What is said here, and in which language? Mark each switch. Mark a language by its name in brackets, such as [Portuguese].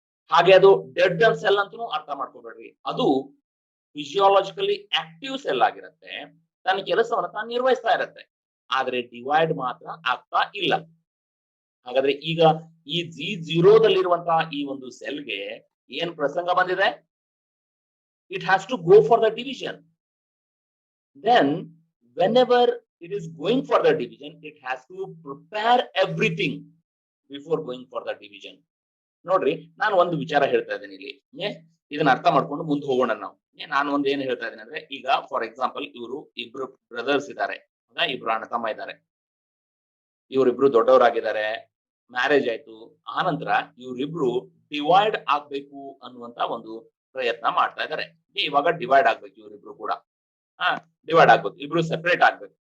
[Kannada] ಹಾಗೆ ಅದು dead cell ಅಂತೂ ಅರ್ಥ ಮಾಡ್ಕೋಬೇಡ್ರಿ. ಅದು ಫಿಸಿಯಾಲಜಿಕಲಿ ಆಕ್ಟಿವ್ ಸೆಲ್ ಆಗಿರುತ್ತೆ, ತನ್ನ ಕೆಲಸವನ್ನ ತಾನು ನಿರ್ವಹಿಸ್ತಾ ಇರುತ್ತೆ, ಆದ್ರೆ ಡಿವೈಡ್ ಮಾತ್ರ ಆಗ್ತಾ ಇಲ್ಲ. ಹಾಗಾದ್ರೆ ಈಗ ಈ G0 ದಲ್ಲಿರುವಂತಹ ಈ ಒಂದು ಸೆಲ್ಗೆ ಏನ್ ಪ್ರಸಂಗ ಬಂದಿದೆ? [English] It has to go for the division. Then whenever it is going for the division, it has to prepare everything before going for the division. [Kannada] ನೋಡ್ರಿ, ನಾನು ಒಂದು ವಿಚಾರ ಹೇಳ್ತಾ ಇದ್ದೀನಿ ಇಲ್ಲಿ, ಇದನ್ನ ಅರ್ಥ ಮಾಡ್ಕೊಂಡು ಮುಂದೆ ಹೋಗೋಣ ನಾವು. ನಾನು ಒಂದ್ ಏನ್ ಹೇಳ್ತಾ ಇದ್ದೀನಿ ಅಂದ್ರೆ, ಈಗ ಫಾರ್ ಎಕ್ಸಾಂಪಲ್ ಇವರು ಇಬ್ರು ಬ್ರದರ್ಸ್ ಇದ್ದಾರೆ, ಹೌದಾ, ಇಬ್ರು ಅಣ್ಣ ತಮ್ಮ ಇದ್ದಾರೆ, ಇವರಿಬ್ರು ದೊಡ್ಡವರಾಗಿದ್ದಾರೆ, ಮ್ಯಾರೇಜ್ ಆಯ್ತು, ಆನಂತರ ಇವರಿಬ್ರು ಡಿವೈಡ್ ಆಗ್ಬೇಕು ಅನ್ನುವಂತ ಒಂದು ಪ್ರಯತ್ನ ಮಾಡ್ತಾ ಇದ್ದಾರೆ. ಇವಾಗ ಡಿವೈಡ್ ಆಗ್ಬೇಕು ಇವರಿಬ್ರು ಕೂಡ, ಹಾ, ಡಿವೈಡ್ ಆಗ್ಬೇಕು, ಇಬ್ರು ಸೆಪರೇಟ್ ಆಗ್ಬೇಕು.